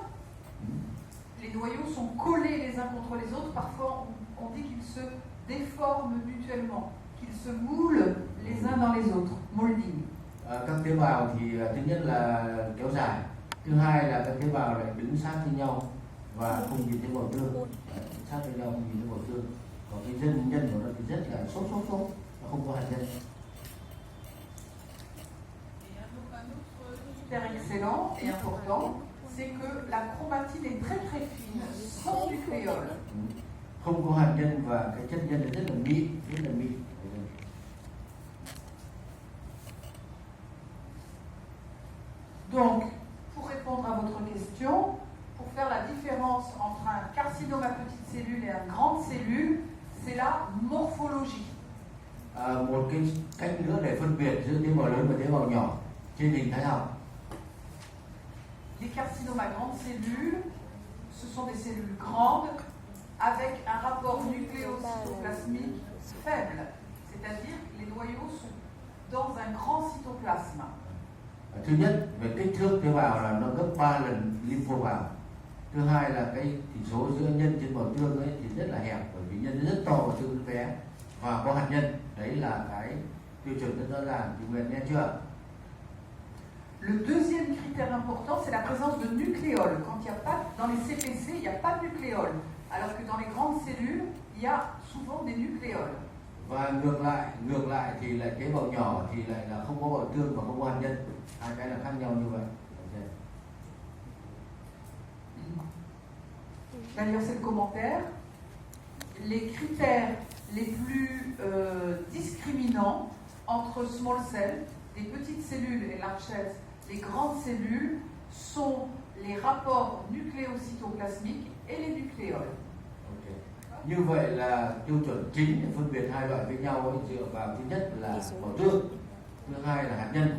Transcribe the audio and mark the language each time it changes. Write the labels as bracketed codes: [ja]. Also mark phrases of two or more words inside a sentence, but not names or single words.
[fr] Les noyaux sont collés les uns contre les autres. Parfois, on dit qu'ils se déforment mutuellement, qu'ils se moulent les uns dans les autres. Molding. [vi] Các tế bào thì thứ nhất là kéo dài, thứ hai là các tế bào lại đứng sát với nhau và không nhìn thấy bào tương, sát với nhau không nhìn thấy bào tương. Còn cái nhân của nó thì rất là sốt, nó không có hạt nhân. [fr] Super excellent et important, c'est que la chromatine est très très fine, sans nucléole. [vi] Không có hạt nhân và cái chất nhân rất là mịn, [fr] Donc, pour répondre à votre question, pour faire la différence entre un carcinome à petite cellule et une grande cellule, c'est la morphologie. [vi] Một cái cách nữa để phân biệt giữa tế bào lớn và tế bào nhỏ trên hình thái học. [fr] Les carcinomes à grande cellule, ce sont des cellules grandes avec un rapport nucléocytoplasmique faible, c'est-à-dire que les noyaux sont dans un grand cytoplasme. [vi] Thứ nhất, về kích thước tế bào là nó gấp 3 lần lympho bào. Thứ hai là cái chỉ số giữa nhân trên bào tương ấy thì rất là hẹp, bởi vì nhân rất to và tương rất bé và có hạt nhân. Đấy là cái tiêu chuẩn rất rõ ràng. Chị Nguyệt nghe chưa? [fr] Le deuxième critère important, c'est la présence de nucléoles. Quand il y a pas, dans les CPC, il n'y a pas de nucléoles, alors que dans les grandes cellules, il y a souvent des nucléoles. [vi] Và ngược lại thì lại tế bào nhỏ thì lại là không có bào tương và không có hạt nhân. Hai cái là khác nhau như vậy. [fr] D'ailleurs, c'est le commentaire. Les critères les plus discriminants entre [en] small cells, [fr] des petites cellules et [en] large cells, [fr] les grandes cellules, sont les rapports nucléocytoplasmiques et les nucléoles. [vi] Như vậy là tiêu chuẩn chính để phân biệt hai loại với nhau ấy, dựa vào thứ nhất là bào tương, thứ hai là hạt nhân.